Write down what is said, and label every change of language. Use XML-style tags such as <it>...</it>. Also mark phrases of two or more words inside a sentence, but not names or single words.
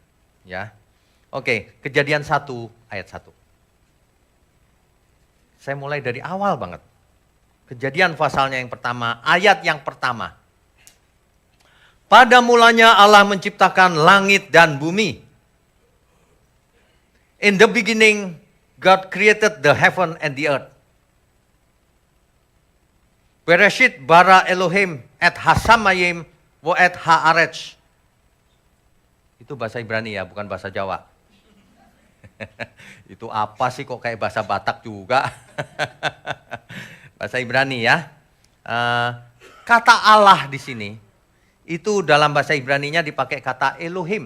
<id>Ya. Oke, Kejadian 1 ayat 1. Saya mulai dari awal banget. Kejadian pasalnya yang pertama, ayat yang pertama. Pada mulanya Allah menciptakan langit dan bumi.</id> <en>In the beginning, God created the heaven and the earth.</en> <he>בראשית ברא אלהים את השמים ואת הארץ.</he> <id>Itu bahasa Ibrani ya, bukan bahasa Jawa. Itu apa sih kok kayak bahasa Batak juga? Bahasa Ibrani ya. Kata Allah di sini. Itu dalam bahasa Ibraninya dipakai kata Elohim.</id>